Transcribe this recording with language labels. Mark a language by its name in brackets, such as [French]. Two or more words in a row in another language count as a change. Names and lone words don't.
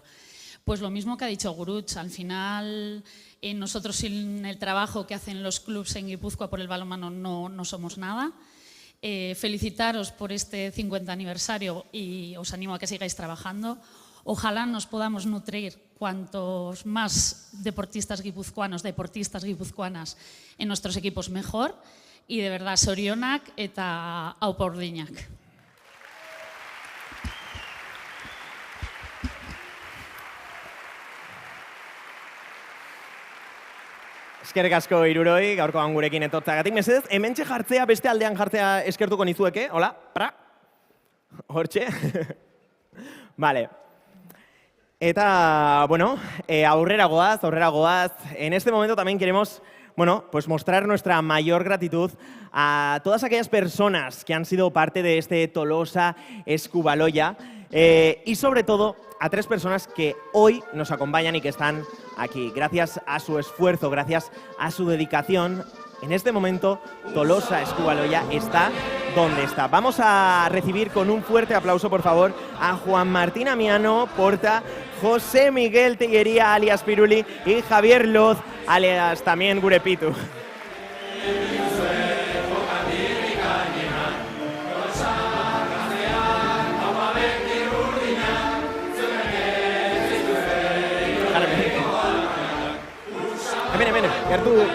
[Spanish] Pues lo mismo que ha dicho Gurutz, al final nosotros sin el trabajo que hacen los clubes en Guipúzcoa por el balonmano no somos nada. Felicitaros por este 50 aniversario y os animo a que sigáis trabajando. Ojalá nos podamos nutrir cuantos más deportistas guipuzcoanas en nuestros equipos mejor. Y de verdad, [Basque] sorionak eta aupa Urdiñak. Eskerrik asko hiruroi, gaurkoan gurekin etortzeagatik. Mesedez, hementxe jartzea, beste aldean jartzea eskertuko nizueke. Hola, pra. Hortxe. Vale. Eta, bueno, aurrera goaz. [Spanish] En este momento también queremos bueno, pues mostrar nuestra mayor gratitud a todas aquellas personas que han sido parte de este Tolosa Eskubaloia y sobre todo a 3 personas que hoy nos acompañan y que están aquí. Gracias a su esfuerzo, gracias a su dedicación, en este momento Tolosa Eskubaloia está donde está. Vamos a recibir con un fuerte aplauso, por favor, a Juan Martín Amiano Porta, José Miguel Tellería, alias Piruli, y Javier Loz, alias también Gurepitu. [Basque] Hemen, gertu.